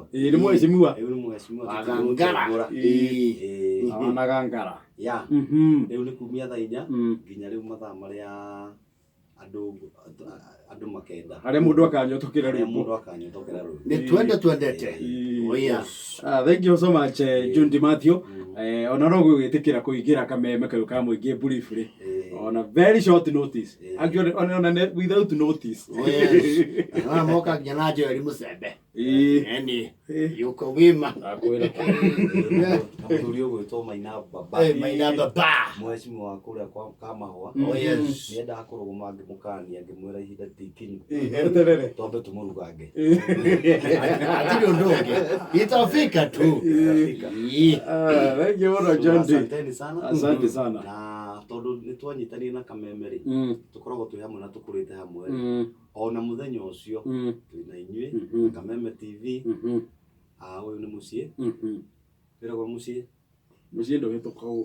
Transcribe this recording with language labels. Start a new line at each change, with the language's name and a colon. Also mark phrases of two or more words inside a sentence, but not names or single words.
Kikuyu: Nĩ mheshimiwa. Nĩ mheshimiwa. Agangara. Agangara. Ya. Rĩu nĩ kumia thaa 4 nginya rĩu mathaa marĩa andũ makenda. Harĩa mũndũ akanyotokera rĩu. Nĩ twendete.
English: Oh yes. Thank you so much John Demathew.
Kikuyu: Ona no gwĩtĩkĩra kũingĩra kameme kau ka mũingĩ briefly.
English: On a very short notice. Actually on without notice. Oh yes.
Kikuyu: Moka nginya na Joel Musembe.
Swahili: Eni. Yuko wima.
Kikuyu: Akwĩra. Mũthuri ũgwĩtwo Maina Baba. Maina Baba. Mheshimiwa wa kũrĩa kwa Kamahũa.
English: Oh yes.
Kikuyu: Nĩendaga kũrũgama ngĩmũkania ngĩmwĩra ihinda ti ikinyu. Twambe tũmũrugange. Atiri ũndũ ũngĩ.
Swahili: Itafika tu.
English: Thank you very John D.
Swahili: Asante sana.
Kikuyu: Na tondũ nĩ twanyitanire na kameme rĩ tũkoragwo twĩ hamwe na tũkũrĩte hamwe ona mũthenya ũcio twĩna inyuĩ na Kameme TV. Ũyũ nĩ mũciĩ wĩragwo mũciĩ ndũhĩtũka ũũ